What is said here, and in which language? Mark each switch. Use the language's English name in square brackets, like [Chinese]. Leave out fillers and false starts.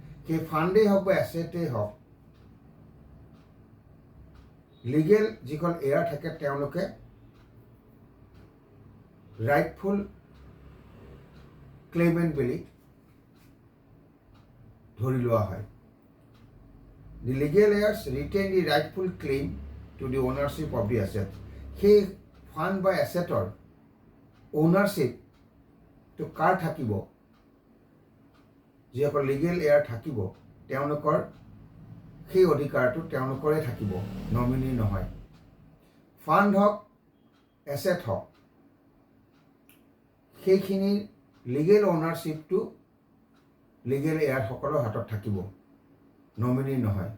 [Assamese] সেই ফাণ্ডেই হওক বা এছেটেই হওক, লিগেল যিখন এয়াৰ থাকে তেওঁলোকে ৰাইটফুল ক্লেইমেণ্ট বুলি ধৰি লোৱা হয়। [English] The legal heirs retain the rightful claim to the ownership of the asset. [Assamese] সেই ফাণ্ড বা এছেটৰ অ'নাৰশ্বিপটো কাৰ থাকিব? যিসকল লিগেল এয়াৰ থাকিব, তেওঁলোকৰ সেই অধিকাৰটো তেওঁলোকৰে থাকিব, নমিনি নহয়। ফাণ্ড হওক, এছেট হওক, সেইখিনিৰ লিগেল অ'নাৰশ্বিপটো লিগেল এয়াৰসকলৰ হাতত থাকিব, নমিনি নহয়।